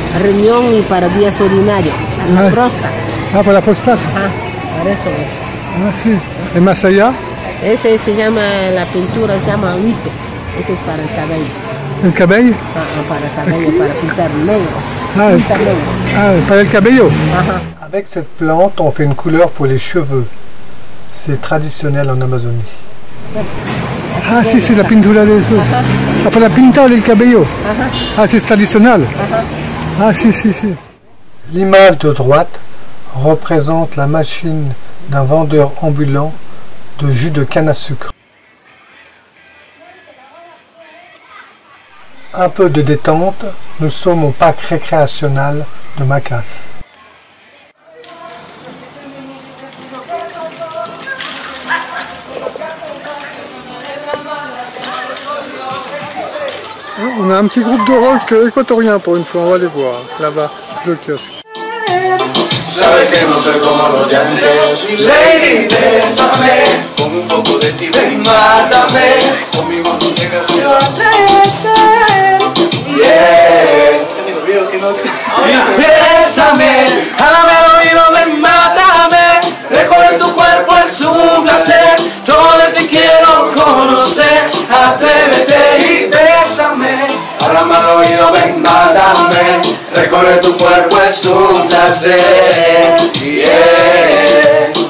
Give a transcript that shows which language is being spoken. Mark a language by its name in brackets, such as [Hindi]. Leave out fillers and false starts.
[Spanish] Riñón y para vías urinarias, para la próstata. Ah, para la próstata. Para eso es. Ah, sí. ¿Y más allá? Ese se llama, la pintura se llama huito. Ese es para el cabello. ¿El cabello? Para el cabello, para pintar negro. Para el cabello. [French] Avec cette plante, on fait une couleur pour les cheveux. C'est traditionnel en Amazonie. [Spanish] Ah, sí, sí, la pintura de eso. Ah, para pintar el cabello. [French] Ah, c'est traditionnel. [Spanish] Ah, sí, sí, sí. [French] L'image de droite représente la machine d'un vendeur ambulant de jus de canne à sucre. Un peu de détente, nous sommes au parc récréationnel de Macas. On a un petit groupe de rock équatorien pour une fois, on va aller voir là-bas, le kiosque. [Spanish] Sabes que no soy como los de antes, lady, bésame, con un poco de ti ven y mátame, conmigo no llegas ni a yeah. Y bésame, háblame al oído, ven, mátame, recorrer tu cuerpo es un placer, todo te quiero conocer, atrévete y bésame, háblame al oído, ven, mátame, recorrer tu cuerpo es un placer, yeah.